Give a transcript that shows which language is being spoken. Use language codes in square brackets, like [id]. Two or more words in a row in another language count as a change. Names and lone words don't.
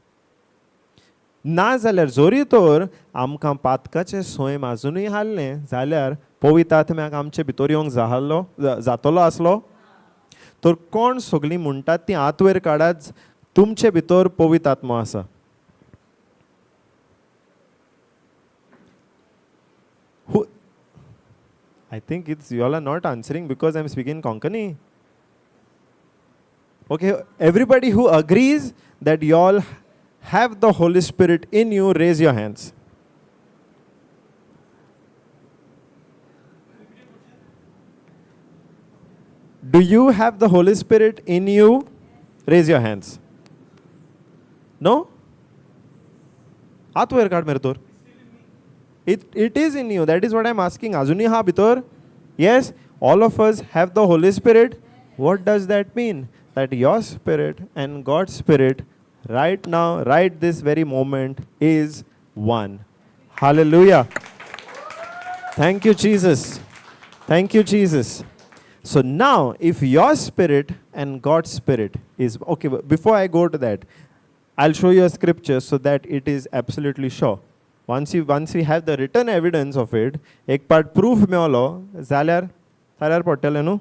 [kok] ना जाल्यार जोरी तर आमकां पातकाचें सोयम आजुनूय हाडलें जाल्यार पवित्र आत्म्याक आमचे भितर येवंक जातलो आसलो? तर कोण सगळीं म्हणटात ती हात वयर काडात, तुमचे भितर पवित्र आत्मो आसा. [en] I think you all are not answering because I'm speaking Konkani. Okay, everybody who agrees that you all have the Holy Spirit in you, raise your hands. Do you have the Holy Spirit in you? Raise your hands. No? [kok] हात वयर काड मरे तर. [en] It is in you. That is what I'm asking. [kok] Azuni ha bitor? [en] Yes, all of us have the Holy Spirit. What does that mean? That your spirit and God's spirit right now, right this very moment, is one. Hallelujah. Thank you, Jesus. Thank you, Jesus. So now, if your spirit and God's spirit is okay, but before I go to that, I'll show you a scripture so that it is absolutely sure. Once we have the written evidence of it, एक part proof [kok] मेवलो जाल्यार पडटलें न्हू.